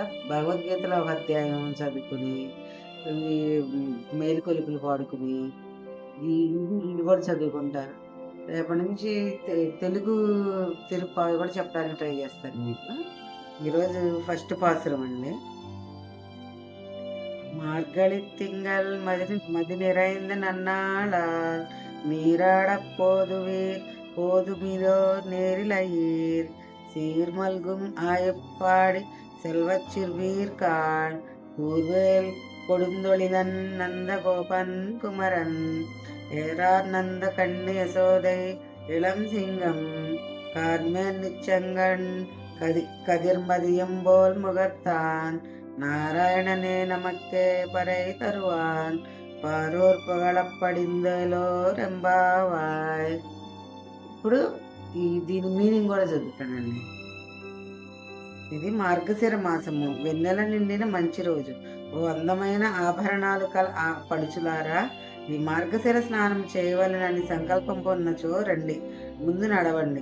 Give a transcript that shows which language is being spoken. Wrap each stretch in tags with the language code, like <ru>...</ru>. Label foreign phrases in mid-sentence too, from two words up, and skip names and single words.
<te>భగవద్గీతలో ఒక అధ్యాయం చదువుకొని, ఈ మేలుకొలుపులు పాడుకొని, ఇవి గూడా చదువుకుంటారు. రేపటి నుంచి తెలుగు తిరుప్పావి గూడా చెప్పడానికి ట్రై చేస్తాను మీకు. ఈరోజు ఫస్ట్ పాసురం అండి.</te> <ta>மார்கழித் திங்கள் மதி நிறைந்த நன்னாளால் நீராடப் போதுமிதோ நேரிழையீர் சீர்மல்கும் ஆயப்பாடி செல்வச் சிறுவீர்காள் கூர்வேல் கொடுந்தொழிலன் நந்தகோபன் குமரன் ஏறார் நந்த கண்ணி யசோதை இளம் சிங்கம் கார்மேல் நிச்சங்கன் கதிர்மதியம் போல் முகத்தான் நாராயணனே நமக்கே பறை தருவான் பாரோர் పొగళపడిందలోరెంబావాయ్.</ta> <te>ఇప్పుడు దీని మీనింగ్ కూడా చదువుతానండి. ఇది మార్గశిర మాసము, వెన్నెల నిండిన మంచి రోజు. ఓ అందమైన ఆభరణాలు పడుచులారా, ఈ మార్గశిర స్నానం చేయవలెనని సంకల్పం పొందినచో రండి, ముందు నడవండి.</te>